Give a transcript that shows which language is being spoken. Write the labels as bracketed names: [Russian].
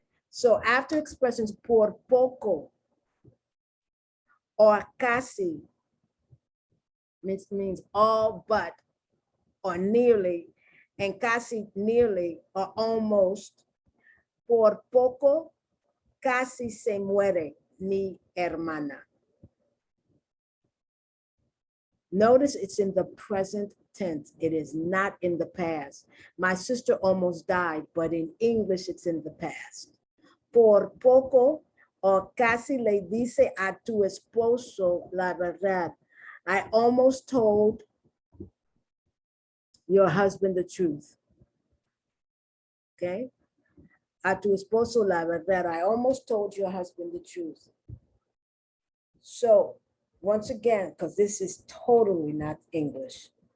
[English] So after expressions [Spanish] por poco or casi, means all but or nearly, and casi nearly or almost, por poco casi se muere mi hermana. [English] Notice it's in the present tense. It is not in the past. My sister almost died, but in English, it's in the past. [Spanish] Por poco o casi le dice a tu esposo la verdad. [English] I almost told your husband the truth. Okay? [Spanish] A tu esposo la verdad. [English] I almost told your husband the truth. So, once again, because this is totally not English.